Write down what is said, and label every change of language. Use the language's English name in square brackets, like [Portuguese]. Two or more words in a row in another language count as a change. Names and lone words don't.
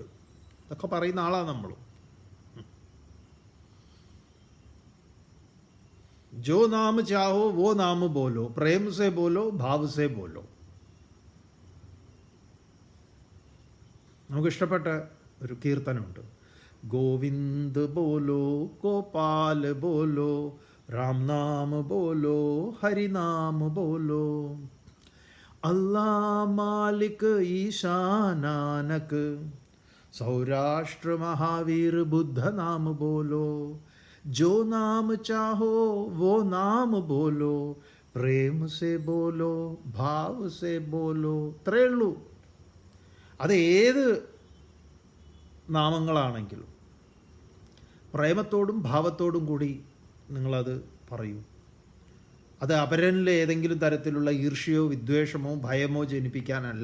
[Malayalam] ഇതൊക്കെ പറയുന്ന ആളാണ് നമ്മൾ. [Hindi] जो नाम चाहो वो नाम बोलो, प्रेम से बोलो, भाव से बोलो. [Malayalam] നമുക്കിഷ്ടപ്പെട്ട ഒരു കീർത്തനമുണ്ട്. [Hindi] गोविंद बोलो, गोपाल बोलो, राम नाम बोलो, हरि नाम बोलो, अल्लाह मालिक ईशा नानक, सौराष्ट्र महावीर बुद्ध नाम बोलो, जो नाम चाहो वो नाम बोलो, प्रेम से बोलो, भाव से बोलो. [Malayalam] ഇത്രയേ ഉള്ളൂ. അത് ഏത് നാമങ്ങളാണെങ്കിലും പ്രേമത്തോടും ഭാവത്തോടും കൂടി നിങ്ങളത് പറയൂ. അത് അപരനിൽ ഏതെങ്കിലും തരത്തിലുള്ള ഈർഷ്യയോ വിദ്വേഷമോ ഭയമോ ജനിപ്പിക്കാനല്ല.